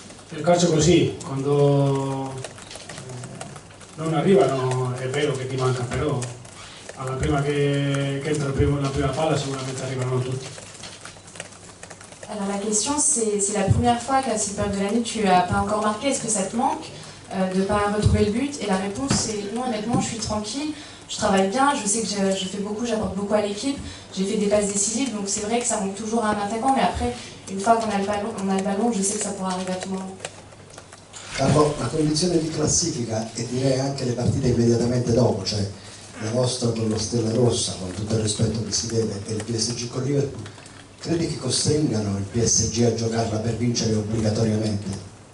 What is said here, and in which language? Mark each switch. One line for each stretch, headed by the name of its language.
Italian: Il calcio è così, quando non arrivano è vero che ti manca, però alla prima che entra la prima palla sicuramente arrivano tutti.
French: Alors la question, c'est la première fois qu'à cette période de l'année, tu n'as pas encore marqué. Est-ce que ça te manque de ne pas retrouver le but? Et la réponse, c'est non, honnêtement, je suis tranquille, je travaille bien, je sais que je fais beaucoup, j'apporte beaucoup à l'équipe, j'ai fait des passes décisives, donc c'est vrai que ça manque toujours à un attaquant, mais après, une fois qu'on a le ballon, je sais que ça pourra arriver à tout moment.
Italian: Carlo, la condizione di classifica e direi anche le partite immediatamente dopo, cioè la vostra con lo Stella Rossa, con tutto il rispetto che si deve, e il PSG con Liverpool, credi che costringano il PSG a giocarla per vincere obbligatoriamente?